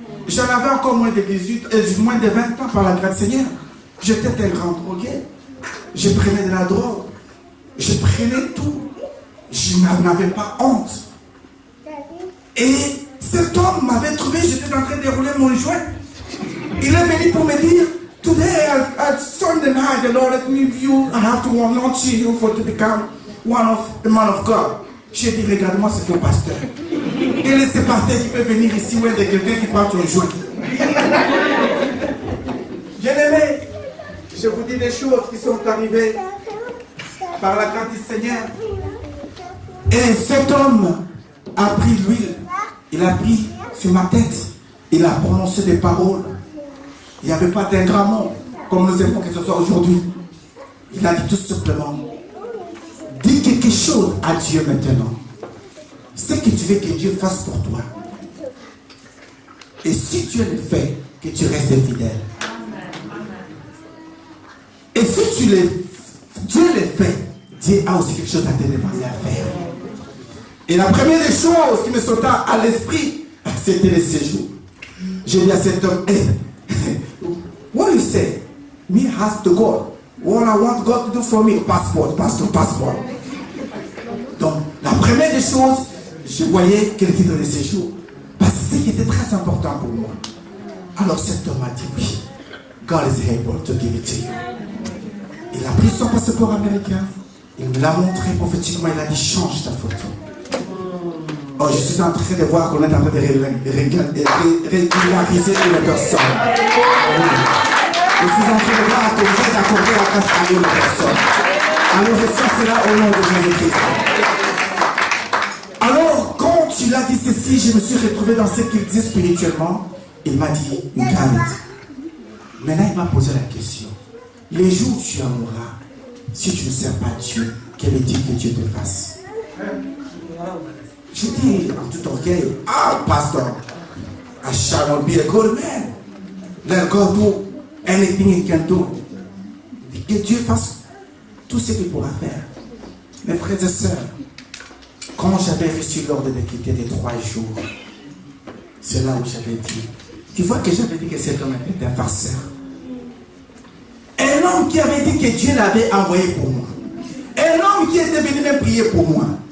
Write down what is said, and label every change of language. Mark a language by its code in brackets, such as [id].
[fr] J'en avais encore moins de 18, moins de 20 ans par la grâce du Seigneur. J'étais un grand drogué. Je prenais de la drogue. Je prenais tout. Je n'avais pas honte. Et cet homme m'avait trouvé, j'étais en train de dérouler mon joint. Il est venu pour me dire, [en] today at Sunday night, the Lord let me view, I have to anoint you for to become one of the man of God. [fr] J'ai dit, regarde-moi, c'est ton pasteur. Quel est ce pasteur qui peut venir ici ou est de quelqu'un qui prend ton joint? Bien-aimé, je vous dis des choses qui sont arrivées par la grâce du Seigneur. Et cet homme a pris l'huile, il a pris sur ma tête, il a prononcé des paroles. Il n'y avait pas d'un grand mot, comme nous aimons que ce soit aujourd'hui. Il a dit tout simplement, dis quelque chose à Dieu maintenant. Ce que tu veux que Dieu fasse pour toi. Et si Dieu le fait, que tu restes fidèle. Et si Dieu le fait, Dieu a aussi quelque chose à te demander à faire. Et la première des choses qui me sauta à l'esprit, c'était le séjour. J'ai dit à cet homme, [en] hey, what do you say? Me ask to God. What I want God to do for me, passport. [fr] Donc, la première des choses, je voyais quel était le séjour. Parce que c'est ce qui était très important pour moi. Alors cet homme a dit oui. [en] God is able to give it to you. [fr] Il a pris son passeport américain. Il me l'a montré prophétiquement. Il a dit change ta photo. Oh, je suis en train de voir qu'on est en train de régulariser une personne. Je suis en train de voir qu'on vient d'accorder la grâce à une personne. Alors je sens cela au nom de Jésus-Christ. Alors quand il a dit ceci, je me suis retrouvé dans ce qu'il disait spirituellement. Il m'a dit, regarde. Maintenant il m'a posé la question. Les jours où tu en mourras, si tu ne sers pas Dieu, quel est Dieu que Dieu te fasse? Je dis en tout orgueil, [en] pastor, I shall not be a good man. Let God do anything he can do. [fr] Que Dieu fasse tout ce qu'il pourra faire. Mes frères et sœurs, quand j'avais reçu l'ordre de quitter les 3 jours, c'est là où j'avais dit, tu vois que j'avais dit que cet homme était un farceur. Un homme qui avait dit que Dieu l'avait envoyé pour moi. Un homme qui était venu me prier pour moi.